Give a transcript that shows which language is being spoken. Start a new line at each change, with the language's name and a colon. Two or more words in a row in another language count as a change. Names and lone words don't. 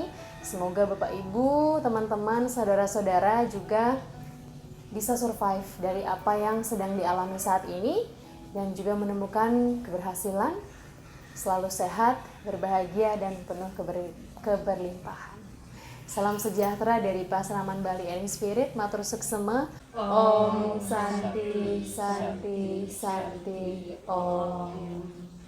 Indonesian: Semoga Bapak Ibu, teman-teman, saudara-saudara juga bisa survive dari apa yang sedang dialami saat ini dan juga menemukan keberhasilan, selalu sehat, berbahagia dan penuh keberlimpahan. Salam sejahtera dari Pasraman Bali Eling Spirit,
Balinese: matur suksema.
Sanskrit: Om Santi Santi Santi Om.